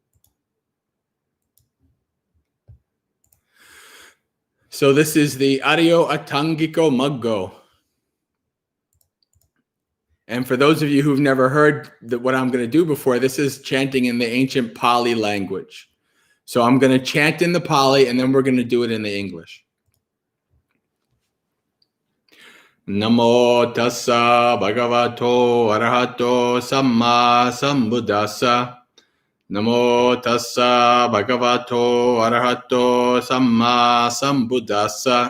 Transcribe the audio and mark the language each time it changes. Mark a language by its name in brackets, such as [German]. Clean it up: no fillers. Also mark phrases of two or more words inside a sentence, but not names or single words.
[English] So this is the Aryo Atangiko Maggo. And for those of you who've never heard what I'm going to do before, this is chanting in the ancient Pali language. So I'm going to chant in the Pali and then we're going to do it in the English. [Pali] Namo tassa bhagavato arahato samma sambuddhassa. Namo tassa bhagavato arahato samma sambuddhassa.